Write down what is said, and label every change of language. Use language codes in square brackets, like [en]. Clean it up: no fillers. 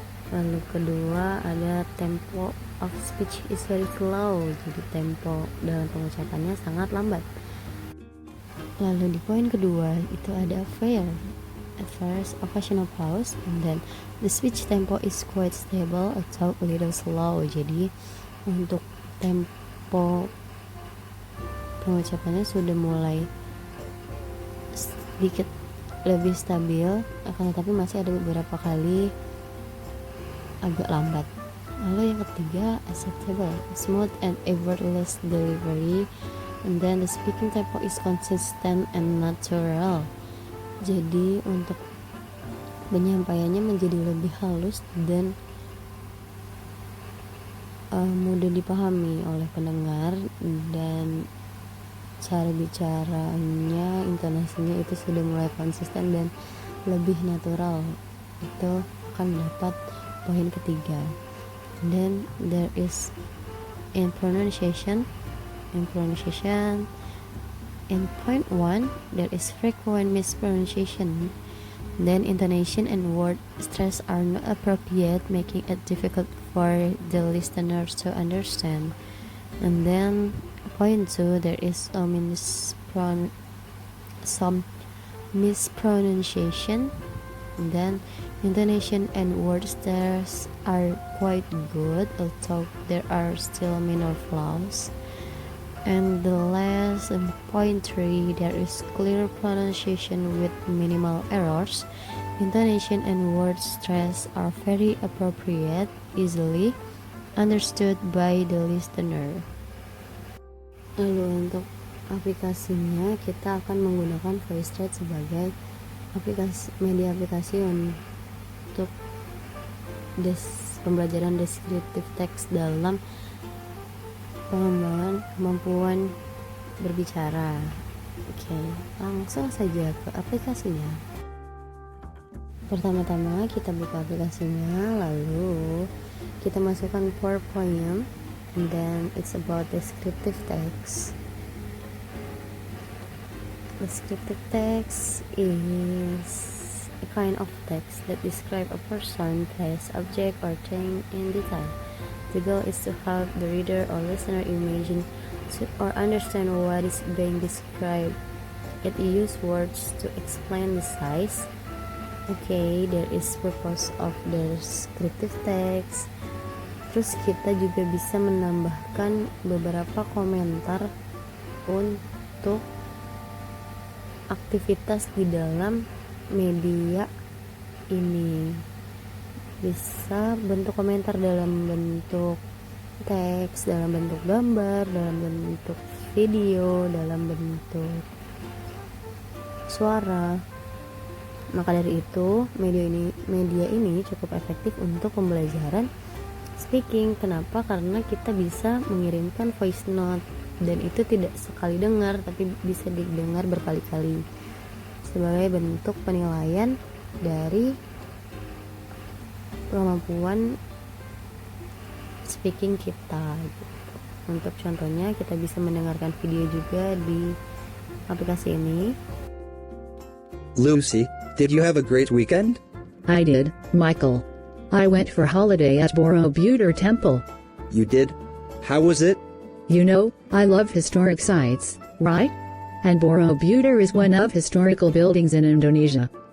[id] Lalu kedua ada [en] tempo of speech is very slow, [id] jadi tempo dalam pengucapannya sangat lambat. Lalu di poin kedua itu ada fair. [en] At first, occasional pause, and then the speech tempo is quite stable [id] atau [en] a little slow. [id] Jadi untuk tempo pengucapannya sudah mulai sedikit lebih stabil, akan tetapi masih ada beberapa kali agak lambat. Lalu yang ketiga, [en] acceptable, smooth and effortless delivery, and then the speaking tempo is consistent and natural. [id] Jadi untuk penyampaiannya menjadi lebih halus dan mudah dipahami oleh pendengar, dan cara bicaranya, intonasinya itu sudah mulai konsisten dan lebih natural. Itu akan dapat poin ketiga. [en] Then there is in pronunciation. In point 1, there is frequent mispronunciation. Then intonation and word stress are not appropriate, making it difficult for the listeners to understand. And then point 2, there is some mispronunciation. And then intonation and word stress are quite good, although there are still minor flaws. And the last point 3, there is clear pronunciation with minimal errors. Intonation and word stress are very appropriate, easily understood by the listener. [id] Lalu untuk aplikasinya, kita akan menggunakan VoiceThread sebagai media aplikasi untuk pembelajaran deskriptif teks dalam pengembangan kemampuan berbicara. Oke, langsung saja ke aplikasinya. Pertama-tama kita buka aplikasinya, lalu kita masukkan PowerPoint, [en] and then it's about descriptive text. Descriptive text is a kind of text that describe a person, place, object, or thing in detail. The goal is to help the reader or listener imagine or understand what is being described. It uses words to explain the size. Okay, there is purpose of the descriptive text. [id] Terus kita juga bisa menambahkan beberapa komentar untuk aktivitas di dalam media ini. Bisa bentuk komentar dalam bentuk teks, dalam bentuk gambar, dalam bentuk video, dalam bentuk suara. Maka dari itu media ini cukup efektif untuk pembelajaran speaking. Kenapa? Karena kita bisa mengirimkan voice note, dan itu tidak sekali dengar tapi bisa didengar berkali-kali sebagai bentuk penilaian dari kemampuan speaking kita gitu. Untuk contohnya kita bisa mendengarkan video juga di aplikasi ini. [en] Lucy, did you have a great weekend? I did, Michael. I went for holiday at Borobudur Temple. You did? How was it? You know, I love historic sites, right? And Borobudur is one of historical buildings in Indonesia.